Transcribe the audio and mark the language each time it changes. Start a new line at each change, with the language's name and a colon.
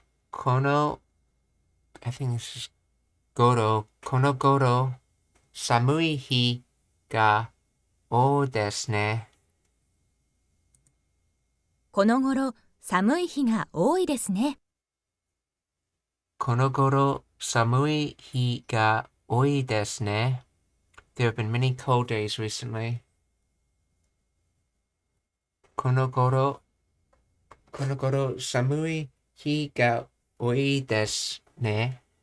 Japanese: この
English: I think this is
Japanese: この頃、寒い日が多いですね。この頃、寒い日が多いですね。この頃、寒い日が多いですね。
English: There have been many cold days recently.
Japanese: この頃、寒い日が多いですね。